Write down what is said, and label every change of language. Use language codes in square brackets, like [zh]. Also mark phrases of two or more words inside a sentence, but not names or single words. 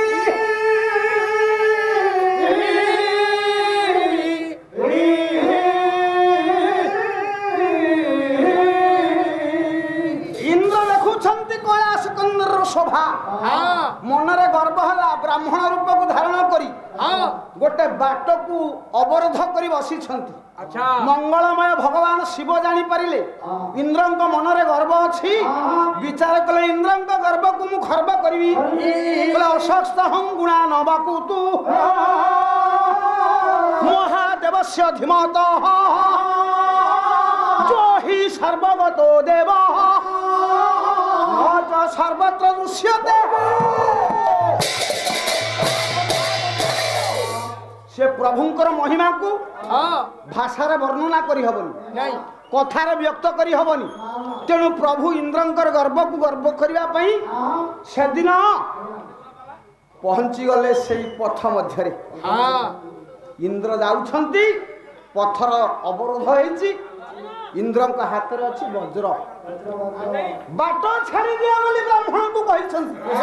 [or] ଇନ୍ଦ୍ର ଦେଖୁଛନ୍ତି କୈଳାସ କନ୍ଦରର ଶୋଭା ମନରେ ଗର୍ବ ହେଲା ବ୍ରାହ୍ମଣ ରୂପକୁ ଧାରଣ କରି ଗୋଟେ ବାଟକୁ ଅବରୋଧ କରି ବସିଛନ୍ତି ମଙ୍ଗଳମୟ ଭଗବାନ ଶିବ ଜାଣିପାରିଲେ ଇନ୍ଦ୍ରଙ୍କ ମନରେ ଗର୍ବ ଅଛି ବିଚାର କଲେ ଇନ୍ଦ୍ରଙ୍କ ଗର୍ବକୁ ମୁଁ ଖର୍ବ କରିବି ଅସସ୍ତ ଗୁଣା ନବାକୁ ତୁ ମହାଦେବ [sa] सर्वस्य धीमतः जो हि सर्वगतो देवः न च सर्वत्र दृश्यते। [or] ସେ ପ୍ରଭୁଙ୍କର ମହିମା କୋ ଭାଷାର ବର୍ଣ୍ଣନା କରି ହବନି नहीं କଥାର ବ୍ୟକ୍ତ କରି ହବନି। ତେଣୁ ପ୍ରଭୁ ଇନ୍ଦ୍ରଙ୍କର ଗର୍ବ କୋ ଗର୍ବ କରିଆ ପାଇଁ ସେ ଦିନ ପହଞ୍ଚି ଗଲେ ସେହି ପଥ ମଧ୍ୟରେ। ଇନ୍ଦ୍ର ଯାଉଛନ୍ତି ପଥର ଅବରୋଧ ହୋଇଛି ଇନ୍ଦ୍ରଙ୍କ ହାତ ରେ ଅଛି ବଜ୍ର ବାଟ ଛାଡ଼ି ଦିଅ ବୋଲି ବ୍ରାହ୍ମଣ କୋ କହିଛନ୍ତି।